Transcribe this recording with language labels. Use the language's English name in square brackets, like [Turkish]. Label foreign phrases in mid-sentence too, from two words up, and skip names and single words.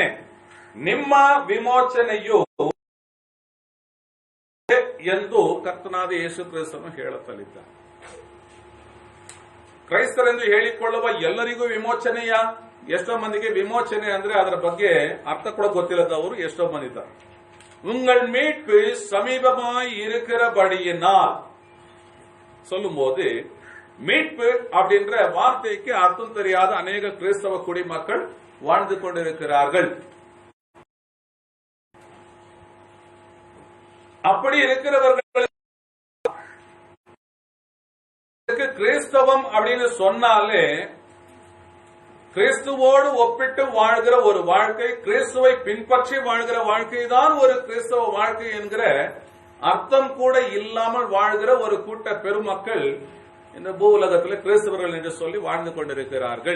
[Kannada] ನಿಮ್ಮ ವಿಮೋಚನೆಯು ಎಂದು ಕರ್ತನಾದ ಯೇಸು ಕ್ರಿಸ್ತನು ಹೇಳುತ್ತಲಿದ್ದಾನೆ. ಕ್ರೈಸ್ತರೆಂದು ಹೇಳಿಕೊಳ್ಳುವ ಎಲ್ಲರಿಗೂ ವಿಮೋಚನೆಯ? ಎಷ್ಟೋ ಮಂದಿಗೆ ವಿಮೋಚನೆ ಅಂದ್ರೆ ಅದರ ಬಗ್ಗೆ ಅರ್ಥ ಕೂಡ ಗೊತ್ತಿಲ್ಲದವರು ಎಷ್ಟೋ ಮಂದಿ ಇದ್ದಾರೆ. [Tamil] உங்கள் மீட்பு சமீபமாய் இருக்கிறபடியினால் சொல்லும்போது மீட்பு அப்படின்ற வார்த்தைக்கு அர்த்தம் தெரியாத அநேக கிறிஸ்தவ குடிமக்கள் வாழ்ந்து கொண்டிருக்கிறார்கள். அப்படி இருக்கிறவர்களுக்கு கிறிஸ்தவம் அப்படின்னு சொன்னாலே கிறிஸ்துவோடு ஒப்பிட்டு வாழ்கிற ஒரு வாழ்க்கை, கிறிஸ்துவை பின்பற்றி வாழ்கிற வாழ்க்கை தான் ஒரு கிறிஸ்தவ வாழ்க்கை என்கிற அர்த்தம் கூட இல்லாமல் வாழ்கிற ஒரு கூட்ட பெருமக்கள் இந்த பூ உலகத்தில் கிறிஸ்தவர்கள் என்று சொல்லி வாழ்ந்து கொண்டிருக்கிறார்கள்.